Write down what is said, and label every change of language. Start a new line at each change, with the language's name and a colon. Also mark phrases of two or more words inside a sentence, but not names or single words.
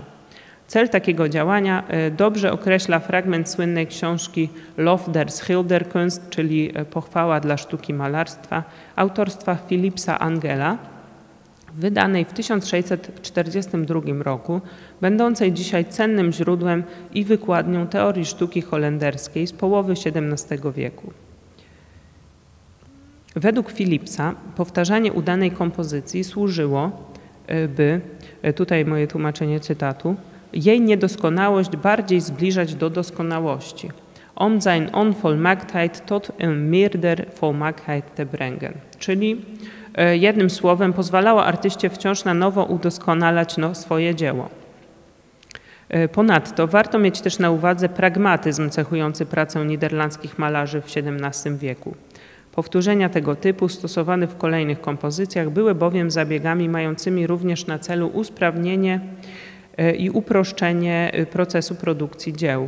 Polish: Cel takiego działania dobrze określa fragment słynnej książki Lof der Schilderkunst, czyli Pochwała dla sztuki malarstwa, autorstwa Philipsa Angela, wydanej w 1642 roku, będącej dzisiaj cennym źródłem i wykładnią teorii sztuki holenderskiej z połowy XVII wieku. Według Philipsa powtarzanie udanej kompozycji służyło, by, tutaj moje tłumaczenie cytatu, jej niedoskonałość bardziej zbliżać do doskonałości.
Dutch: Om sein Onvolmaaktheid tot een meerder volmaaktheid te brengen.
Polish: Czyli jednym słowem pozwalała artyście wciąż na nowo udoskonalać swoje dzieło. Ponadto warto mieć też na uwadze pragmatyzm cechujący pracę niderlandzkich malarzy w XVII wieku. Powtórzenia tego typu stosowane w kolejnych kompozycjach były bowiem zabiegami mającymi również na celu usprawnienie i uproszczenie procesu produkcji dzieł.